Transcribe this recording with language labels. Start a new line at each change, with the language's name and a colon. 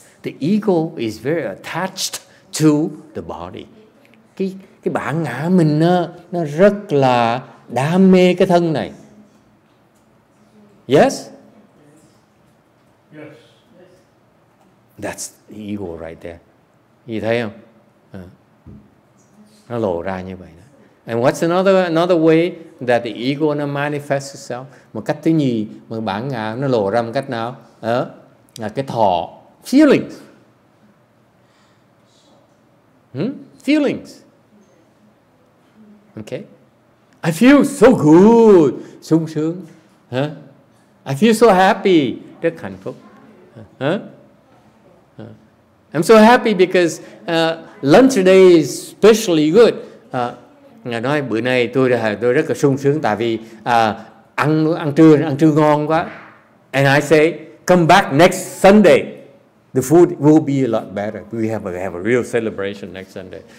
English: The ego is very attached to the body.
Vietnamese: Cái bản ngã mình nó rất là đam mê cái thân này.
English: Yes? Yes. That's the ego right there.
Vietnamese: Gì thấy không? Nó lộ ra như vậy đó.
English: And what's another way that the ego nó manifests itself?
Vietnamese: Một cách thứ nhì mà bản ngã nó lộ ra một cách nào? Là cái thọ, feelings.
English: Feelings. Okay. I feel so good,
Vietnamese: sung sướng.
English: I feel so happy,
Vietnamese: rất hạnh phúc.
English: I'm so happy because lunch today is especially good.
Vietnamese: Ngài nói bữa nay tôi rất là sung sướng tại vì ăn trưa ngon quá.
English: And I say, come back next Sunday. The food will be a lot better. We have a real celebration next Sunday.